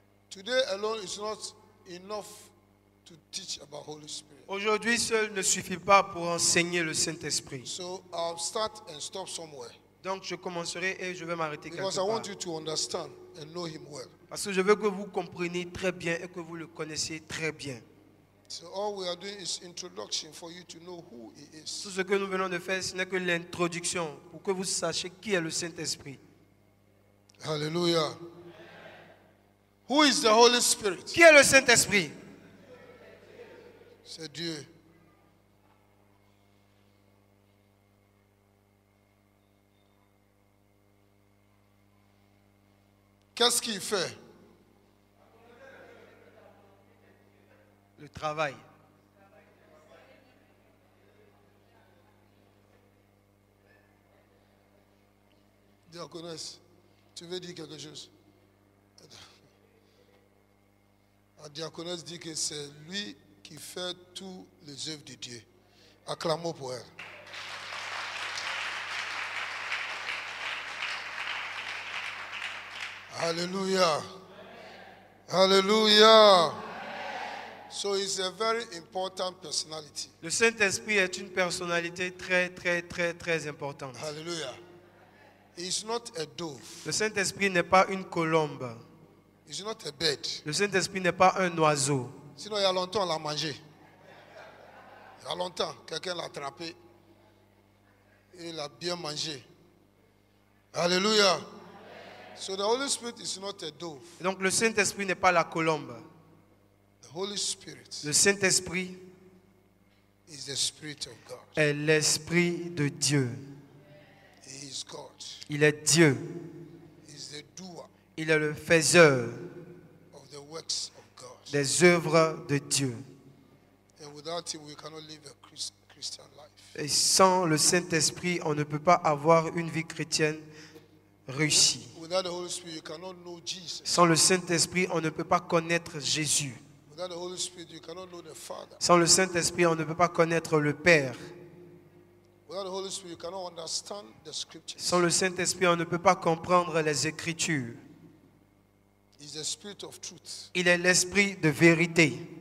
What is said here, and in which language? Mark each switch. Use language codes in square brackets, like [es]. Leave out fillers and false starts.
[en] Today alone is not enough to teach about Holy Spirit. [fr] Aujourd'hui, seul ne suffit pas pour enseigner le Saint-Esprit. [en] So I'll start and stop somewhere. [fr] Donc, je commencerai et je vais m'arrêter quelque [en] Because I [fr] part. [en] want you to understand and know him well. [fr] Parce que je veux que vous compreniez très bien et que vous le connaissiez très bien. [en] So all we are doing is introduction for you to know who he is. [fr] Tout ce que nous venons de faire, ce n'est que l'introduction pour que vous sachiez qui est le Saint-Esprit. [en] Hallelujah. Who is the Holy Spirit? [fr] Qui est le Saint-Esprit? C'est Dieu. Qu'est-ce qu'il fait? Le travail. Diaconesse, tu veux dire quelque chose? La diaconesse dit que c'est lui qui fait tous les œuvres de Dieu. Acclamons pour elle. Hallelujah. Hallelujah. [en] So it's a very important personality. [fr] Le Saint-Esprit est une personnalité très, très, très, très importante. [en] Hallelujah. He's not a dove. [fr] Le Saint-Esprit n'est pas une colombe. [en] He's not a bird. [fr] Le Saint-Esprit n'est pas un oiseau. Sinon, il y a longtemps, on l'a mangé. Il y a longtemps, quelqu'un l'a attrapé. Et il l'a bien mangé. Hallelujah. [en] So the Holy Spirit is not a dove. [fr] Et donc le Saint-Esprit n'est pas la colombe. [en] The Holy Spirit [fr] Le Saint-Esprit [en] is the Spirit of God. [fr] est l'Esprit de Dieu. [en] He is God. [fr] Il est Dieu. [en] He is the doer [fr] Il est le faiseur [en] of the works of God. [fr] des œuvres de Dieu. [en] And without him, we cannot live a Christian life. [fr] Et sans le Saint-Esprit, on ne peut pas avoir une vie chrétienne réussie. [en] Without the Holy Spirit, you cannot know Jesus. [fr] Sans le Saint-Esprit, on ne peut pas connaître Jésus. [en] Without the Holy Spirit, you cannot know the Father. [fr] Sans le Saint-Esprit, on ne peut pas connaître le Père. [en] Without the Holy Spirit, you cannot understand the scriptures. [fr] Sans le Saint-Esprit, on ne peut pas comprendre les Écritures. [en] He's the Spirit of truth. [fr] Il est l'Esprit de vérité